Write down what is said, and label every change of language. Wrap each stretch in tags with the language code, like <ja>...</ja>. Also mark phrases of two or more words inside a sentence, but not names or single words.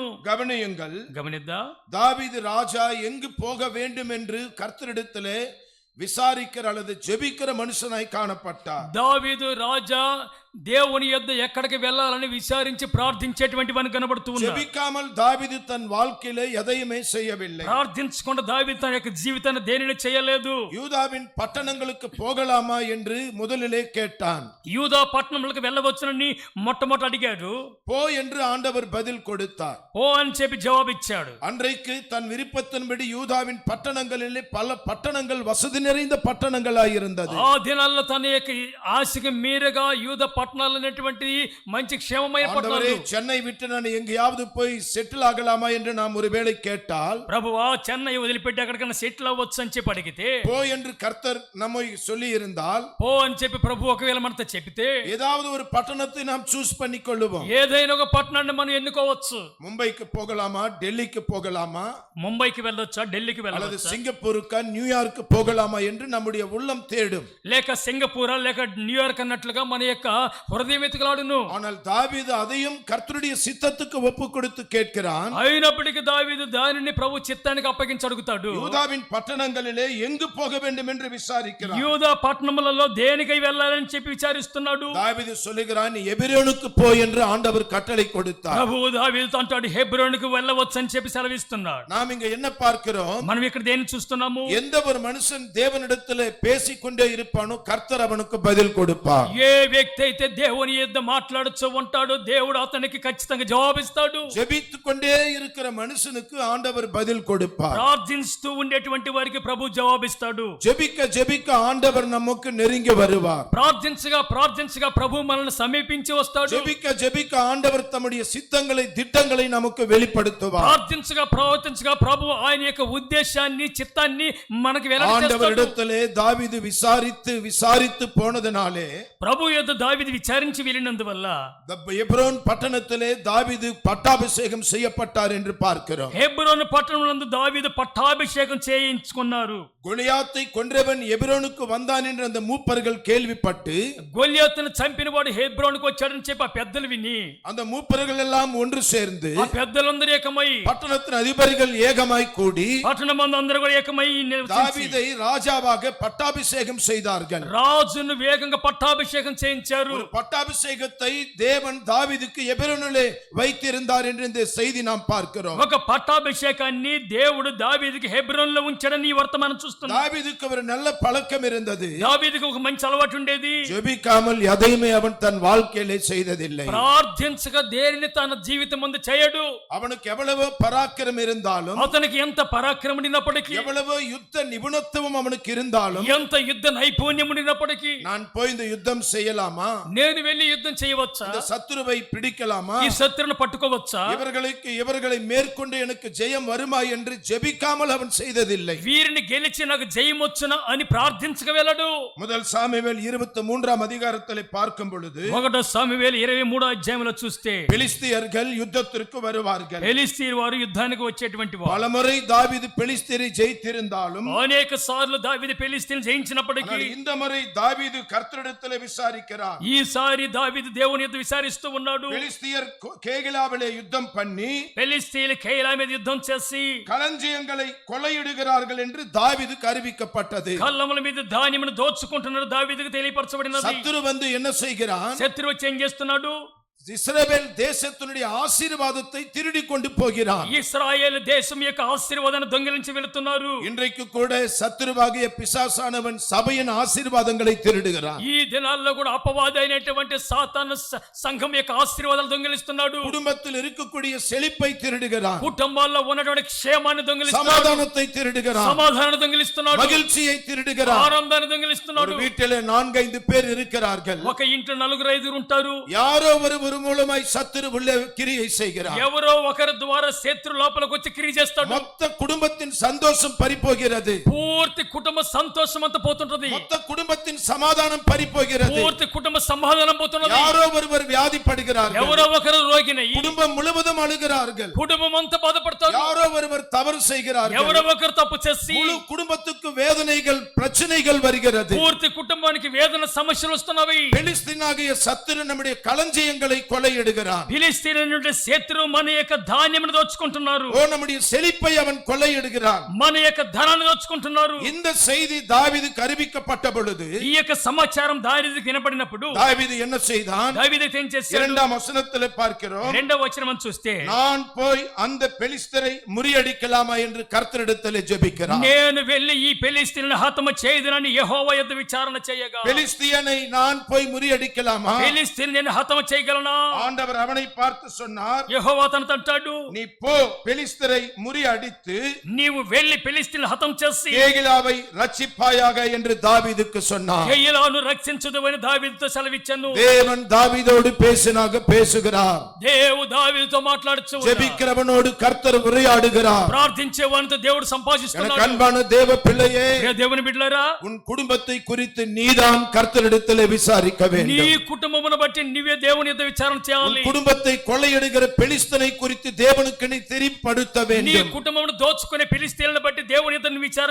<ta>கவனியுங்கள்,</ta> <te>గమనిద్దా,</te> <ta>தாவீது ராஜா எங்கு போக வேண்டும் என்று கர்த்தரிடத்திலே விசாரிக்கிற அல்லது ஜெபிக்கிற மனுஷனாய் காணப்பட்டார்.</ta> <te>దావీదు రాజా దేవుని యొద్ద ఎక్కడికి వెళ్ళాలని విచారించి ప్రార్థించేటువంటి వాని కనబడుతూ ఉన్నాడు.</te> <ta>ஜெபிக்காமல் தாவீது தன் வாழ்க்கையிலே எதையுமே செய்யவில்லை.</ta> <te>ప్రార్థించకుండా దావీదు తన యొక్క జీవితాన్ని దేనిని చేయలేదు.</te> <ta>யூதாவின் பட்டணங்களுக்கு போகலாமா என்று முதலிலே கேட்டான்.</ta> <te>యూదా పట్టణంలోకి వెళ్ళవచ్చునని మొట్టమొదట అడిగాడు.</te> <ta>போ என்று ஆண்டவர் பதில் கொடுத்தார்.</ta> <te>ఓ అని చెప్పి జవాబిచ్చాడు.</te> <ta>அன்றைக்கு தன் விருப்பத்தின்படி யூதாவின் பட்டணங்களிலே பல பட்டணங்கள் வசதி நிறைந்த பட்டணங்களாய் இருந்தது.</ta> <te>ఆ దినాల్లో తన యొక్క ఆశకి మీరుగా యూదా పట్టణాలు అనేటువంటి మంచి క్షేమమైన</te> <ta>ஆண்டவரே,</ta> <te>పట్టణాలు.</te> <ta>சென்னை விட்டு நான் எங்கேயாவது போய் செட்டில் ஆகலாமா என்று நாம் ஒருவேளை கேட்டால்,</ta> <te>ప్రభువా చెన్నై వదిలిపెట్టి ఎక్కడికైనా సెటిల్ అవ్వచ్చు అని చెప్పి అడిగితే,</te> <ta>போ என்று கர்த்தர் நம்மை சொல்லி இருந்தால்,</ta> <te>పో అని చెప్పి ప్రభు ఒకవేళ మనతో చెబితే</te> <ta>ஏதாவது ஒரு பட்டணத்தை நாம் சூஸ் பண்ணி கொள்ளுவோம்.</ta> <te>ఏదైనా ఒక పట్టణాన్ని మనం ఎన్నుకోవచ్చు.</te> <ta>மும்பைக்கு போகலாமா, டெல்லிக்கு போகலாமா,</ta> <te>ముంబైకి వెళ్ళొచ్చా, ఢిల్లీకి</te> <ta>அல்லது</ta> <te>వెళ్ళొచ్చా,</te> <ta>சிங்கப்பூருக்கா, நியூயார்க்கு போகலாமா என்று நம்முடைய உள்ளம் தேடும்.</ta> <te>లేక సింగపూరా లేక న్యూయార్క్ అన్నట్లుగా మన యొక్క హృదయం ఎత్తుకలాడును.</te> <ta>ஆனால் தாவீது அதையும் கர்த்தருடைய சித்தத்துக்கு ஒப்பு கொடுத்து கேட்கிறான்.</ta> <te>అయినప్పటికీ దావీదు దానిని ప్రభు చిత్తానికి అప్పగించి అడుగుతాడు.</te> <ta>யூதாவின் பட்டணங்களிலே எங்கு போக வேண்டும் என்று விசாரிக்கிறான்.</ta> <te>యూదా పట్టణములలో దేనికై వెళ్ళాలని చెప్పి విచారిస్తున్నాడు.</te> <ta>தாவீது சொல்லுகிறான், நீ எபிரோனுக்கு போ என்று ஆண்டவர் கட்டளை கொடுத்தார்.</ta> <te>ప్రభు దావీదుతో అంటాడు, హెబ్రోనుకు వెళ్ళవచ్చు అని చెప్పి సెలవిస్తున్నాడు.</te> <ta>நாம் இங்க என்ன பார்க்கிறோம்?</ta> <te>మనం ఇక్కడ దేన్ని చూస్తున్నాము?</te> <ta>எந்த ஒரு மனுஷன் தேவனிடத்திலே பேசிக்கொண்டே இருப்பானோ கர்த்தர் அவனுக்கு பதில் கொடுப்பார்.</ta> <te>ఏ వ్యక్తి అయితే దేవుని యొద్ద మాట్లాడుతూ ఉంటాడో దేవుడు అతనికి ఖచ్చితంగా జవాబిస్తాడు.</te> <ta>ஜெபித்துக் கொண்டே இருக்கிற மனுஷனுக்கு ஆண்டவர் பதில் கொடுப்பார்.</ta> <te>ప్రార్థిస్తూ ఉండేటువంటి వారికి ప్రభు జవాబిస్తాడు.</te> <ta>ஜெபிக்க ஜெபிக்க ஆண்டவர் நமக்கு நெருங்கி வருவார்.</ta> <te>ప్రార్థించగా ప్రార్థించగా ప్రభు మనల్ని సమీపించి వస్తాడు.</te> <ta>ஜெபிக்க ஜெபிக்க ஆண்டவர் தம்முடைய சித்தங்களை திட்டங்களை நமக்கு வெளிப்படுத்துவார்.</ta> <te>ప్రార్థించగా ప్రవర్తించగా ప్రభు ఆయన యొక్క ఉద్దేశాన్ని చిత్తాన్ని మనకి వెల్లడి చేస్తాడు.</te> <ta>ஆண்டவரிடத்திலே தாவீது விசாரித்து போனதினாலே</ta> <te>ప్రభు యొద్ద దావీదు దావీదు విచారించి వెళ్ళినందువల్ల</te> <ta>எப்ரோன் பட்டணத்திலே தாவீது பட்டாபிஷேகம் செய்யப்பட்டார் என்று பார்க்கிறோம்.</ta> <te>హెబ్రోను పట్టణమునందు దావీదు పట్టాభిషేకం చేయించుకున్నారు.</te> <ta>கோலியாத்தை கொன்றவன் எபிரோனுக்கு வந்தான் என்று அந்த மூப்பர்கள் கேள்விப்பட்டு</ta> <te>గొల్యాతును చంపిన వాడు హెబ్రోనుకు వచ్చాడని చెప్పి ఆ పెద్దలు విని</te> <ta>அந்த மூப்பர்கள் எல்லாம் ஒன்று சேர்ந்து</ta> <te>ఆ పెద్దలందరూ ఏకమై</te> <ta>பட்டணத்தின் அதிபர்கள் ஏகமாய் கூடி</ta> <te>పట్టణమందు అందరూ కూడా ఏకమై</te> <ta>தாவீதை ராஜாவாக பட்டாபிஷேகம் செய்தார்கள்.</ta> <te>రాజును వేగంగా పట్టాభిషేకం చేయించారు.</te> <ta>ஒரு பட்டாபிஷேகத்தை தேவன் தாவீதுக்கு எபிரோனிலே வைத்திருந்தார் என்று இந்த செய்தி நாம் பார்க்கிறோம்.</ta> <te>ఒక పట్టాభిషేకాన్ని దేవుడు దావీదుకి హెబ్రోనులో ఉంచాడని ఈ వర్తమానం చూస్తున్నాం.</te> <ta>தாவீதுக்கு ஒரு நல்ல பழக்கம் இருந்தது.</ta> <te>దావీదుకు ఒక మంచి అలవాటు ఉండేది.</te> <ta>ஜெபிக்காமல் எதையுமே அவன் தன் வாழ்க்கையிலே செய்ததில்லை.</ta> <te>ప్రార్థించగా దేనిని తన జీవితం ముందు చేయడు.</te> <ta>அவனுக்கு எவ்வளவு பராக்கிரம் இருந்தாலும்</ta> <te>అతనికి ఎంత పరాక్రమం ఉన్నప్పటికీ</te> <ta>எவ்வளவு யுத்த நிபுணத்துவம் அவனுக்கு இருந்தாலும்</ta> <te>ఎంత యుద్ధ నైపుణ్యం ఉన్నప్పటికీ</te> <ta>நான் போய் இந்த யுத்தம் செய்யலாமா,</ta> <te>నేను వెళ్ళి యుద్ధం చేయవచ్చా,</te> <ta>இந்த சத்துருவை பிடிக்கலாமா,</ta> <te>ఈ శత్రువును పట్టుకోవచ్చా,</te> <ta>இவர்களை மேற்கொண்டு எனக்கு ஜெயம் வருமா என்று ஜெபிக்காமல் அவன் செய்ததில்லை.</ta> <te>వీరిని గెలిచి నాకు జయం వచ్చునా అని ప్రార్థించక వెళ్ళడు.</te> <ta>முதல் சாமுவேல் 23ஆம் அதிகாரத்திலே பார்க்கும் பொழுது</ta> <te>1 సామువేలు 23వ అధ్యాయంలో చూస్తే</te> <ta>பெலிஸ்தியர்கள் யுத்தத்திற்கு வருவார்கள்.</ta> <te>ఫిలిష్తీయుల వారు యుద్ధానికి వచ్చేటువంటి వారు.</te> <ta>பலமுறை தாவீது பெலிஸ்தியரை ஜெயித்திருந்தாலும்</ta> <te>అనేక సార్లు దావీదు ఫిలిష్తీయులను జయించినప్పటికీ</te> <ta>ஆனால் இந்த முறை தாவீது கர்த்தரிடத்திலே விசாரிக்கிறார்.</ta> <te>ఈసారి దావీదు దేవుని యొద్ద విచారిస్తూ ఉన్నాడు.</te> <ta>பெலிஸ்தியர் கேகிலாவிலே யுத்தம் பண்ணி</ta> <te>ఫిలిష్తీయులు కేయిలా మీద యుద్ధం చేసి</te> <ta>களஞ்சியங்களை கொள்ளையிடுகிறார்கள் என்று தாவீதுக்கு அறிவிக்கப்பட்டது.</ta> <te>కళ్ళముల మీద ధాన్యమును దోచుకుంటున్నారు దావీదుకు తెలియపరచబడినది.</te> <ta>சத்துரு வந்து என்ன செய்கிறான்?</ta> <te>శత్రువు వచ్చి ఏం చేస్తున్నాడు?</te> <ta>இஸ்ரவேல் தேசத்தினுடைய ஆசீர்வாதத்தை திருடி கொண்டு போகிறான்.</ta> <te>ఇశ్రాయేల్ దేశం యొక్క ఆశీర్వాదాన్ని దొంగిలించి వెళుతున్నారు.</te> <ta>இன்றைக்கு கூட சத்துருவாகிய பிசாசானவன் சபையின் ஆசீர்வாதங்களை திருடுகிறான்.</ta> <te>ఈ దినాల్లో కూడా అపవాది అయినటువంటి సాతాను సంఘం యొక్క ఆశీర్వాదాలు దొంగిలిస్తున్నాడు.</te> <ta>குடும்பத்தில் இருக்கக்கூடிய செழிப்பை திருடுகிறான்.</ta> <te>కుటుంబాల్లో ఉన్నటువంటి క్షేమాన్ని దొంగిలిస్తున్నాడు.</te> <ta>சமாதானத்தை திருடுகிறான்.</ta> <te>సమాధానాన్ని దొంగిలిస్తున్నాడు.</te> <ta>மகிழ்ச்சியை திருடுகிறான்.</ta> <te>ఆనందాన్ని దొంగిలిస్తున్నాడు.</te> <ta>ஒரு வீட்டிலே 4-5 பேர் இருக்கிறார்கள்.</ta> <te>ఒక ఇంట్లో 4-5 ఉంటారు.</te> <ta>யாரோ ஒரு மூலமாய் சத்துரு உள்ள கிரியை செய்கிறார்.</ta> <te>ఎవరో ఒకరి ద్వారా శత్రు లోపలికి వచ్చి క్రియ చేస్తాడు.</te> <ta>மொத்த குடும்பத்தின் சந்தோஷம் பறிபோகிறது.</ta> <te>పూర్తి కుటుంబ సంతోషం అంతా పోతుంటది.</te> <ta>மொத்த குடும்பத்தின் சமாதானம் பறிபோகிறது.</ta> <te>పూర్తి కుటుంబ సమాధానం పోతున్నది.</te> <ta>யாரோ ஒருவர் வியாதிப்படுகிறார்கள்.</ta> <te>ఎవరో ఒకరు రోగినై</te> <ta>குடும்பம் முழுவதும் அழுகிறார்கள்.</ta> <te>కుటుంబం అంతా బాధపడతారు.</te> <ta>யாரோ ஒருவர் தவறு செய்கிறார்கள்.</ta> <te>ఎవరో ఒకరు తప్పు చేసి</te> <ta>முழு குடும்பத்துக்கு வேதனைகள் பிரச்சனைகள் வருகிறது.</ta> <te>పూర్తి కుటుంబానికి వేదన సమస్యలు వస్తున్నవి.</te> <ta>பெலிஸ்தீனாகிய சத்துரு நம்முடைய களஞ்சியங்களை கொள்ளையிடுகிறான்.</ta> <te>ఫిలిష్తీయుల నుండి శత్రువు మన యొక్క ధాన్యమును దోచుకుంటున్నారు.</te> <ta>ஓ நம்முடைய செழிப்பை அவன் கொள்ளையிடுகிறான்.</ta> <te>మన యొక్క ధనాన్ని దోచుకుంటున్నారు.</te> <ta>இந்த செய்தி தாவீதுக்கு அறிவிக்கப்பட்ட பொழுது</ta> <te>ఈ యొక్క సమాచారం దావీదుకు వినపడినప్పుడు</te> <ta>தாவீது என்ன செய்தான்?</ta> <te>దావీదు ఏం చేశాడు?</te> <ta>2ஆம் వచனத்திலே பார்க்கிறோம்.</ta> <te>2వ వచనం చూస్తే</te> <ta>நான் போய் அந்த பெலிஸ்தரை முறியடிக்கலாமா என்று கர்த்தரிடத்திலே ஜெபிக்கிறான்.</ta> <te>నేను వెళ్ళి ఈ ఫిలిష్తీయులను హతము చేయదునని యెహోవా యొద్ద విచారణ చేయగా</te> <ta>பெலிஸ்தியனை நான் போய் முறியடிக்கலாமா?</ta> <te>ఫిలిష్తీయులను నేను హతము చేయగలనా?</te> <ta>ஆண்டவர் அவனை பார்த்து சொன்னார்,</ta> <te>యెహోవా తనతో అంటాడు,</te> <ta>நீ போ பெலிஸ்தரை முறியடித்து</ta> <te>నీవు వెళ్ళి ఫిలిష్తీయులను హతం చేసి</te> <ta>கேகிலாவை ரட்சிப்பாயாக என்று தாவீதுக்கு சொன்னார்.</ta> <te>కేయిలాను రక్షించుదువని దావీదుతో సెలవిచ్చాను.</te> <ta>தேவன் தாவீதோடு பேசுகிறார்.</ta> <te>దేవు దావీదుతో మాట్లాడుచు</te> <ta>ஜெபிக்கிறவனோடு கர்த்தர் உரையாடுகிறார்.</ta> <te>ప్రార్థించే వానితో దేవుడు</te> <ta>எனக்கு</ta> <te>సంభాషిస్తున్నాడు.</te> <ta>அன்பான தேவ பிள்ளையே,</ta> <te>ప్రియ దేవుని బిడ్డలారా,</te> <ta>உன் குடும்பத்தை குறித்து நீதான் கர்த்தரிடத்திலே விசாரிக்க</ta> <te>నీ</te> <ta>வேண்டும்.</ta> <te>కుటుంబమును బట్టి నీవే దేవుని యొద్ద విచారణ చేయాలి.</te> <ta>குடும்பத்தை கொள்ளையிடுகிற பெலிஸ்தனை குறித்து தேவனுக்கு நீ தெரிப்படுத்த</ta> <te>నీ</te> <ta>வேண்டும்.</ta> <te>కుటుంబమును దోచుకునే ఫిలిష్తీయులను బట్టి దేవుని యొద్ద నీ విచారణ</te>